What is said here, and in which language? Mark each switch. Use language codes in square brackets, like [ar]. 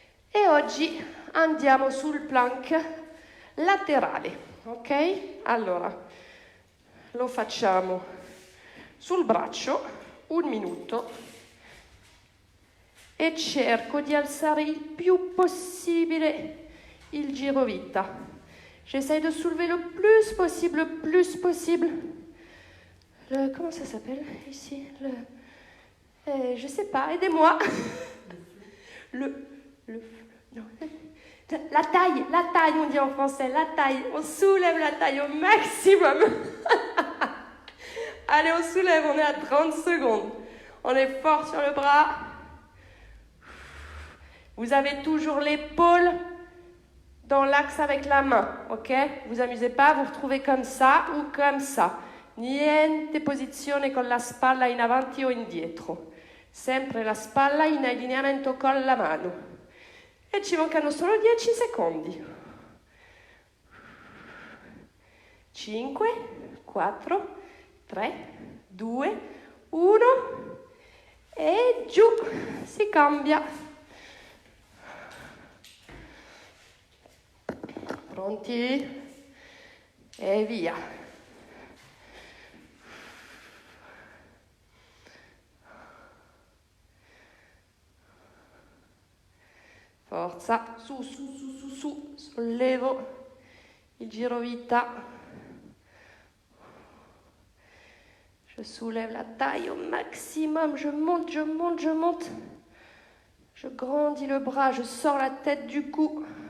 [it] E oggi andiamo sul plank laterale, ok? Allora, lo facciamo sul braccio, 1 minuto, e cerco di alzare il più possibile il girovita. [fr] J'essaie de soulever le plus possible. Comment ça s'appelle ici? Je sais pas, aidez-moi. Non. La taille, on dit en français, la taille. On soulève la taille au maximum. Allez, on soulève, on est à 30 secondes. On est fort sur le bras. Vous avez toujours l'épaule dans l'axe avec la main, ok? Vous amusez pas, vous retrouvez comme ça ou comme ça. [it] Niente posizione con la spalla in avanti o indietro. Sempre la spalla in allineamento con la mano. E ci mancano solo 10 secondi. 5, 4, 3, 2, 1 e giù, si cambia. Pronti? E via. Forza, su, sollevo il girovita. [fr] Je soulève la taille au maximum, je monte. Je grandis le bras, je sors la tête du cou.